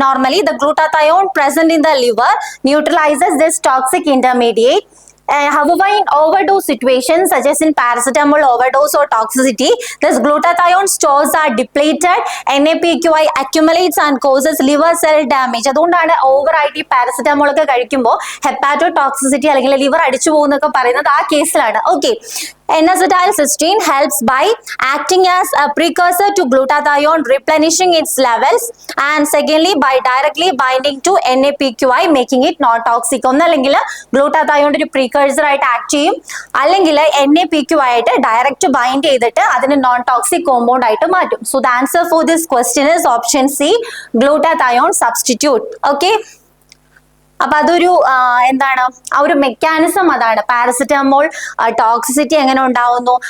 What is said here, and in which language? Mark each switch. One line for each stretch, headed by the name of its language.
English: Normally, the glutathione present in the liver neutralizes this toxic intermediate. However, in overdose situations such as in paracetamol overdose or toxicity, this glutathione stores are depleted, NaPQI accumulates and causes liver cell damage.
Malayalam: അതുകൊണ്ടാണ് over ആയിട്ട് ഈ paracetamol ഒക്കെ കഴിക്കുമ്പോൾ ഹെപ്പാറ്റോടോക്സിസിറ്റി അല്ലെങ്കിൽ liver അടിച്ചു പോകുന്നൊക്കെ പറയുന്നത് ആ കേസിലാണ്.
English: Okay, N-acetylcysteine helps by acting as a precursor to glutathione, replenishing its levels, and secondly by directly binding to NaPQI, making it non-toxic.
Malayalam: ഒന്നല്ലെങ്കിൽ ഗ്ലൂട്ടാതയോൺ ഒരു പ്രീകഴ്സർ ആയിട്ട് ആക്ട് ചെയ്യും, അല്ലെങ്കിൽ NaPQI ആയിട്ട് ഡയറക്റ്റ് ബൈൻഡ് ചെയ്തിട്ട് അതിന് നോൺ ടോക്സിക് കോമ്പൗണ്ട് ആയിട്ട് മാറ്റും.
English: So the answer for this question is option C, glutathione substitute.
Malayalam: Okay, അപ്പൊ അതൊരു എന്താണ് ആ ഒരു മെക്കാനിസം, അതാണ് പാരസെറ്റമോൾ ടോക്സിസിറ്റി എങ്ങനെ ഉണ്ടാവുന്നു.